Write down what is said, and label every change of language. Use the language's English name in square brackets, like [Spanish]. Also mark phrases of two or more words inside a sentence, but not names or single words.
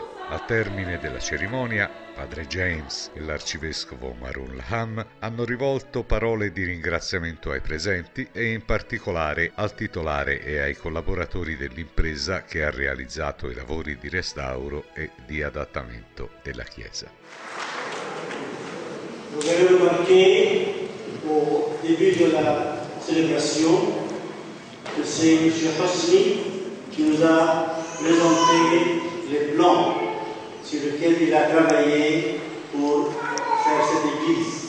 [Italian] Al termine della cerimonia, padre James e l'arcivescovo Maroun Lahan hanno rivolto parole di ringraziamento ai presenti e in particolare al titolare e ai collaboratori dell'impresa che ha realizzato i lavori di restauro e di adattamento della chiesa. [French] Vous avez remarqué au début de la célébration que c'est M. Hosni qui nous a présenté les plans sur lesquels il a travaillé pour faire cette église.